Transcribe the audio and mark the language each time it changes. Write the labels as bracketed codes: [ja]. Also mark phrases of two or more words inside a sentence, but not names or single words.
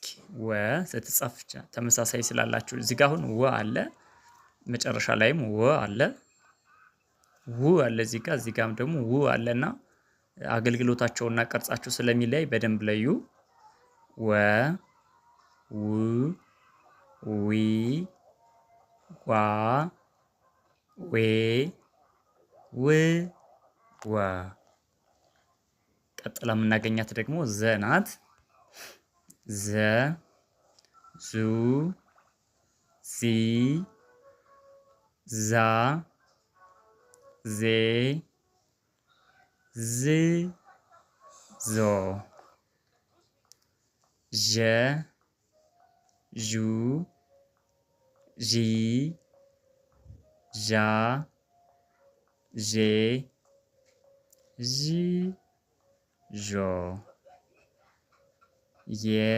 [am] ወ ስትጻፍ ተመሳሳይ ስላላችሁ እዚህ ጋር አሁን ወ አለ፣ መጨረሻ ላይም ወ አለ፣ ው አለ እዚህ ጋርም ደግሞ ው አለና አገልግሎታቸውና ቅርጻቸው ስለሚለያይ በደንብ ለዩ። ወ ው ዊ ዋ ዌ ው ወ። ቀጥላ የምናገኛት ደግሞ ዘ ናት። ዘ ዙ ዚ ዛ ዜ ዝ ዞ ዠ ዡ ዢ ዣ ዤ ዥ ዦ የ